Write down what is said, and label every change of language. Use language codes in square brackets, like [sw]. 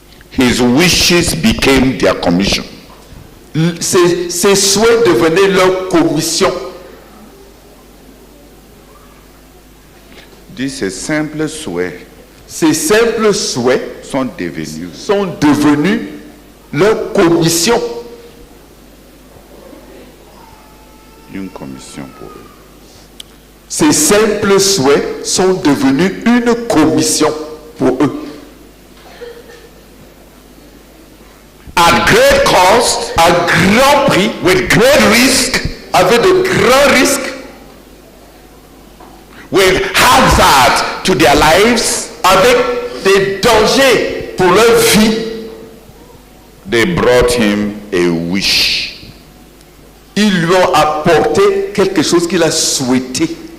[en] His wishes became their commission. [fr] Ses souhaits devenaient leur commission. [en] These simple souhaits [fr] Ces simples souhaits sont devenus sont devenus leur commission. une commission pour eux. Ces simples souhaits sont devenus une commission pour eux. [en] At great cost, [fr] À grand prix, [en] with great risk, [fr] avec de grands risques, [en] with hazard to their lives, [fr] avec des dangers pour leur vie, [en] they brought him a wish. [fr] ils lui ont apporté quelque chose qu'il a souhaité.